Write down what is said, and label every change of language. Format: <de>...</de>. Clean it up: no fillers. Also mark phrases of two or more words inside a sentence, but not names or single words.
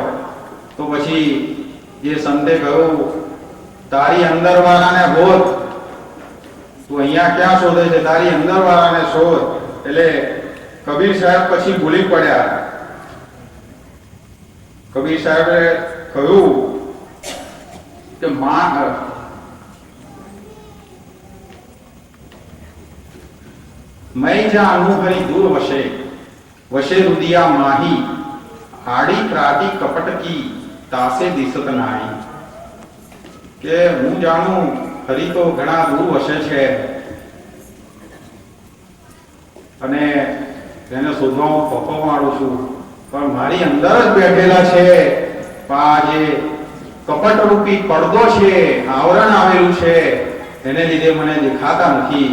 <gu>તો પછી એ સંતે કહ્યું તારી અંદર વાળાને શોધ, તું અહીંયા ક્યાં શોધે છે? તારી અંદર વાળાને શોધ. એટલે કબીર સાહેબ પછી ભૂલી પડ્યા. કબીર સાહેબે કહ્યું કે</gu> <hi>मैं जानू हरि दूर वशे वशे रुदिया माही आड़ी प्राति कपट की तासे दिसत नाही.</hi> <gu>કે હું જાણું હરી તો ઘણા દૂર વસે છે અને તેને શોધવા હું પપ્પો મારું છું, પણ મારી અંદર જ બેઠેલા છે. આ જે કપટરૂપી પડદો છે, આવરણ આવેલું છે, એને લીધે મને દેખાતા નથી.</gu>